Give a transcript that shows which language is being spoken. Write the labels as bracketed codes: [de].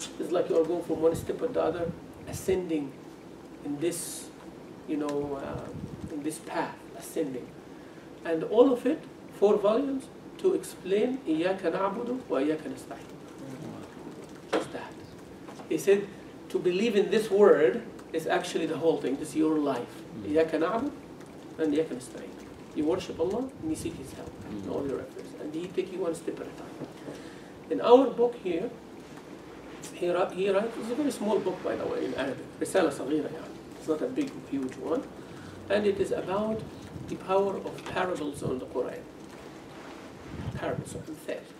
[en] It's like you are going from one step to the other, ascending in this, in this path, ascending. And all of it, 4 volumes, to explain [ar] إِيَّاكَ نَعْبُدُ وَإِيَّاكَ نَسْتَعِينُ. [en] Just that. He said, to believe in this word is actually the whole thing. This is your life. [ar] إِيَّاكَ نَعْبُدُ [en] and [ar] إِيَّاكَ نَسْتَعِينُ. [en] You worship Allah and you seek His help in all your efforts. And He take you one step at a time. In our book here, he writes, it's a very small book, by the way, in Arabic. Risala Saghira, it's not a big, huge one. And it is about the power of parables on the Qur'an. Parables of Amthal.